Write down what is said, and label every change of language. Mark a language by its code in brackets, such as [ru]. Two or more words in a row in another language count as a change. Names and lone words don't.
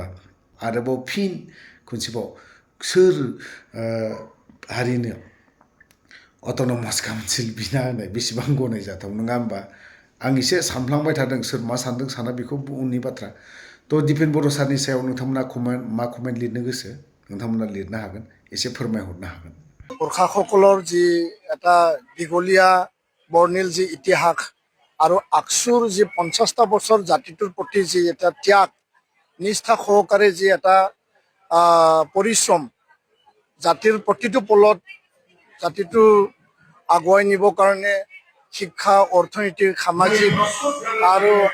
[brx] आरोबाव फिन खनसेबाव सोर हारिनो अट'नमास काउन्सिल बिना होनाय बेसेबां गनायजाथाव, नङा होमबा? आं एसे सानफ्लांबाय थादों, सोर मा सानदों साना बेखौ उननि बाथ्रा। थ' दिपेन बर' सारनि सायाव नोंथांमोना मा कमेन्ट लिरनो गोसो नोंथांमोना लिरनो हागोन, एसे फोरमायहरनो हागोन। [as] गोৰ্খাসকলৰ যি এটা দীঘলীয়া বৰ্ণিল যি ইতিহাস আৰু আকচুৰ যি 50টা বছৰ জাতিটোৰ প্ৰতি যি এটা ত্যাগ নিষ্ঠা সহকাৰে যি এটা পৰিশ্ৰম জাতিৰ প্ৰতিটো পলত জাতিটো আগুৱাই নিবৰ কাৰণে শিক্ষা, অৰ্থনৈতিক, সামাজিক আৰু